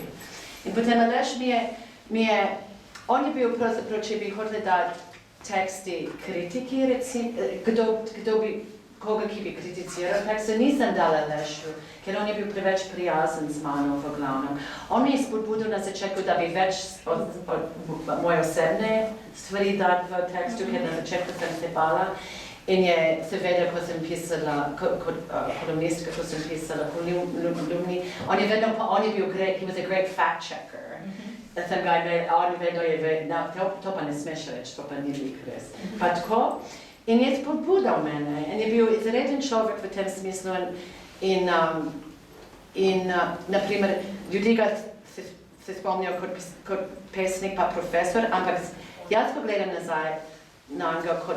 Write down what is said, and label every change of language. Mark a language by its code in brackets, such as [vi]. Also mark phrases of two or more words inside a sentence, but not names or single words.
[sl] In potem Aleš on je bil pravzaprav, če bi hotela dati teksti kritiki, koga, ki bi kriticiral tekste, nisem dala Alešu, ker on je bil preveč prijazen z mano v glavnem. On mi je spodbudil na začetku, da bi več od moje osebne stvari dati v tekstu, ker na začetku sem se bala. In je seveda, ko sem pisala, kot kolumnistka, ko sem pisala kolumni, on je bil [en] great, he was a great fact checker. [sl] Sem ga on vedno je to pa ne smeš reči, to pa ni lik res. Pa tako. In je spodbudal mene. In je bil izreden človek v tem smislu. In naprimer, ljudi ga se spomnijo kot pesnik pa profesor, ampak jaz, ko gledam nazaj na njega kot